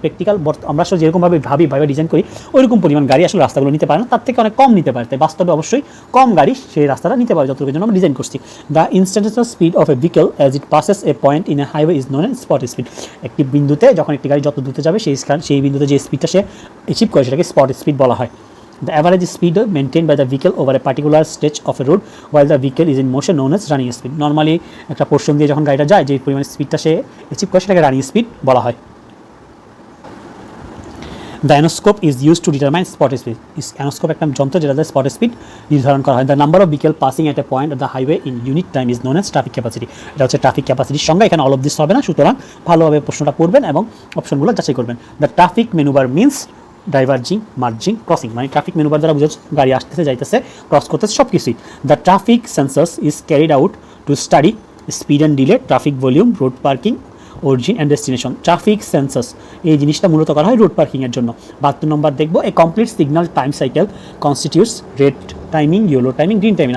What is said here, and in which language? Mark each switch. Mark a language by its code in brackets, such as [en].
[bn] Practical আমরা আসলে যেরকমভাবে ভাবে ডিজাইন করি ওইরকম পরিমাণ গাড়ি আসলে রাস্তাগুলো নিতে পারে না, তার থেকে অনেক কম নিতে পারে, তাই বাস্তবে অবশ্যই কম গাড়ি সেই রাস্তাটা নিতে পারে, যতটুকুর জন্য আমরা ডিজাইন করছি। [en] The instantaneous speed of a vehicle as it passes a point in a highway is known as spot speed. [bn] একটি বিন্দুতে যখন একটি গাড়ি যত দ্রুত যাবে সেই বিন্দুতে যে স্পিডটা সে অ্যাচিভ করে সেটাকে স্পট স্পিড বলা হয়। [en] The average speed maintained by the vehicle over a particular stretch of a road while the vehicle is in motion known as running speed. [bn] Normally একটা পোর্শন দিয়ে যখন গাড়িটা যায় যে পরিমাণ স্পিডটা সে অ্যাচিভ করে সেটাকে রানিং স্পিড বলা হয়। [en] The anoscope is used to determine spot speed. [bn] Anoscope একটা যন্ত্র যেটাতে স্পট স্পিড নির্ধারণ করা হয়। [en] The number of vehicle passing at a point of the highway in unit time is known as traffic capacity. [bn] এটা হচ্ছে ট্রাফিক ক্যাপাসিটির সংজ্ঞা। এখানে [en] all of this [bn] হবে না, সুতরাং ভালোভাবে প্রশ্নটা পড়বেন এবং অপশনগুলো যাচাই করবেন। [en] The traffic maneuver means diverging, merging, crossing. [bn] মানে ট্রাফিক মেনুবার দ্বারা বুঝাচ্ছে গাড়ি আসতেছে, যাইতেছে, ক্রস করতেছে, সব কিছুই। [en] The traffic sensors is carried out to study speed and delay, traffic volume, road parking, origin and destination. [bn] Traffic sensors এই জিনিসটা মূলত করা হয় রোড পার্কিংয়ের জন্য। 72 নম্বর দেখবো [en] A complete signal time cycle constitutes red timing, yellow timing, green timing.